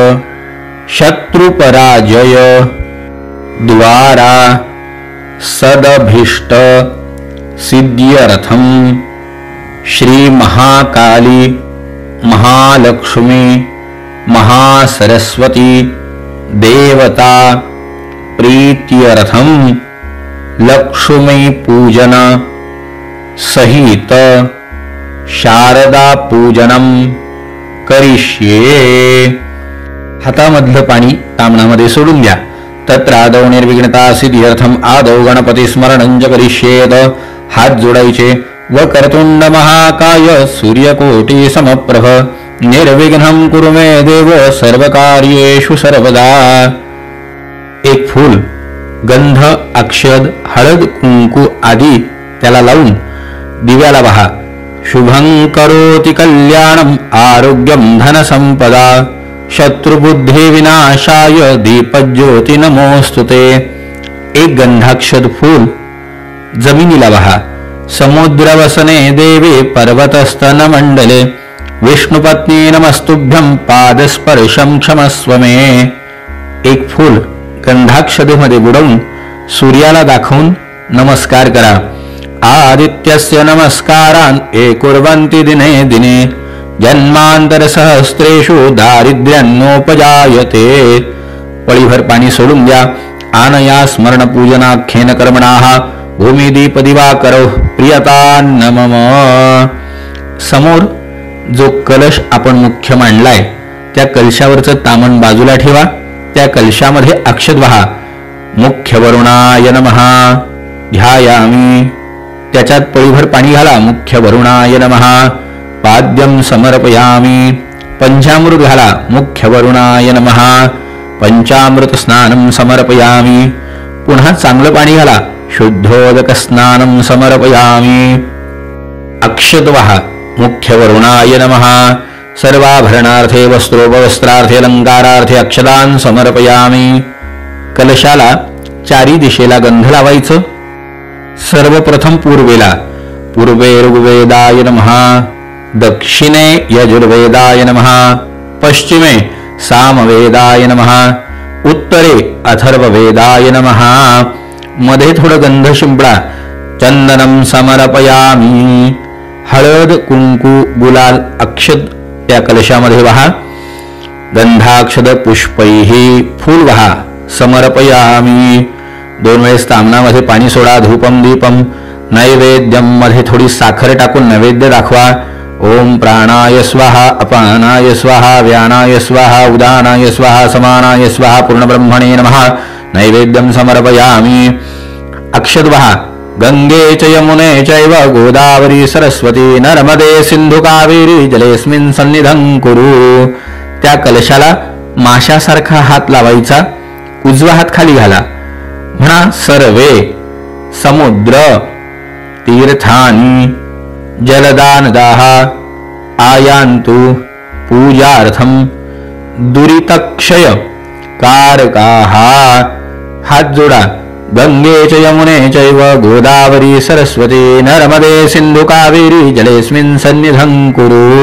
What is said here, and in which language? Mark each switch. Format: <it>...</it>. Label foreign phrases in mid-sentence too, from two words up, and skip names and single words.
<sa>शत्रुपराजय द्वारा सदभिष्ट सिद्ध्यर्थं श्री महाकाली महालक्ष्मी महासरस्वती देवता प्रीत्यर्थं लक्ष्मी पूजन सहित शारदा पूजनम करिष्ये.</sa> <mr>हातामधलं पाणी तामणामध्ये सोडून द्या.</mr> <sa>तत्र आदौ निर्विघ्नता सिद्ध्यर्थम आदौ गणपती स्मरणंच करिष्येत.</sa> <mr>हात जोडायचे.</mr> <sa>वक्रतुंड महाकाय सूर्यकोटी समप्रभ निर्विघ्नं कुरु मे देव सर्वकार्येषु सर्वदा.</sa> <mr>एक फूल, गंध, अक्षद, हळद, कुंकू आदी त्याला लावून दिव्याला वहा.</mr> <sa>शुभं करोति कल्याणं आरोग्यं धनसंपदा शत्रुबुद्धी विनाशाय दीपज्योती नमोस्तुते.</sa> <mr>एक गंधाक्षद फूल जमिनीला वहा.</mr> <sa>समुद्रवसने देवे पर्वतस्तन मंडले विष्णुपत्नी नमस्तुभ्यं पादस्पर्शं क्षमस्व मे.</sa> <mr>एक फूल गंधाक्षदेमध्ये बुडवून सूर्याला दाखवून नमस्कार करा.</mr> <sa>आदित्यस्य नमस्कारान् ये कुर्वन्ति दिने दिने जन्मांतर सहस्रेषु दारिद्र्यन्नोपजायते.</sa> <mr>पळीभर पाणी सोडून द्या.</mr> <sa>आनया स्मरण पूजनाख्येन कर्मणाः भूमिदीप दिवाकरो प्रियतान्नमम.</sa> <mr>समोर जो कलश आपण मुख्य मांडलाय त्या कलशावरचं तामण बाजूला ठेवा. त्या कलशामध्ये अक्षत वहा.</mr> <sa>मुख्य वरुणाय नमः ध्यायामी.</sa> <mr>त्याच्यात पळीभर पाणी घाला.</mr> <sa>मुख्य वरुणाय नमः. पाद्यं समर्पयामी.</sa> <mr>पंचामृत घाला.</mr> <sa>मुख्य वरुणाय नमः. पंचामृत स्नानं समर्पयामी.</sa> <mr>पुन्हा चांगलं पाणी घाला.</mr> <sa>शुद्धोदक स्नानं समर्पयामी.</sa> <mr>अक्षत वहा.</mr> <sa>मुख्य वरुणाय नमः. सर्वाभरणार्थे वस्त्रोपवस्त्रार्थे अलंकारार्थे अक्षदान समर्पयामी.</sa> <mr>कलशाला चारी दिशेला गंध लावायचं. सर्वप्रथम पूर्वेला</mr> <sa>पूर्वे ऋग्वेदाय नमः, दक्षिणे यजुर्वेदाय नमः, पश्चिमे सामवेदाय नमः, उत्तरे अथर्ववेदाय नमः.</sa> <mr>मध्ये थोडं गंध शिंपडा.</mr> <sa>चंदनम समर्पयामी.</sa> <mr>हळद कुंकू गुलाल अक्षत त्या कलशामध्ये वहा.</mr> <sa>गंधाक्षद पुष्पैहि</sa> <mr>फूल वहा.</mr> <sa>समर्पयामी.</sa> <mr>2 वेळेस तामनामध्ये पाणी सोडा.</mr> <sa>धूपम दीपम नैवेद्यम</sa> <mr>मध्ये थोडी साखर टाकून नैवेद्य दाखवा.</mr> <sa>ओम प्राणाय स्वाहा, अपानाय स्वाहा, व्यानाय स्वाहा, उदानाय स्वाहा, समानाय स्वाहा, पूर्णब्रह्मणे नमः. नैवेद्यम समर्पयामी.</sa> <mr>अक्षत वहा.</mr> <sa>गंगे च यमुने चैव गोदावरी सरस्वती नर्मदे सिंधु कावेरी जलेस्मिन् सन्निधं कुरु.</sa> <mr>त्या कलशाला माशासारखा हात लावायचा. उजवा हात खाली घाला.</mr> <sa>म्हणा सर्वे समुद्र तीर्थानि जलदानदाः आयान्तु पूजार्थं दुरितक्षय कारकाः.</sa> <mr>हात जोडा.</mr> <sa>गंगे च यमुने चैव गोदावरी सरस्वती नर्मदे सिंधु कावेरी जलेस्मिन् सन्निधं कुरु.</sa>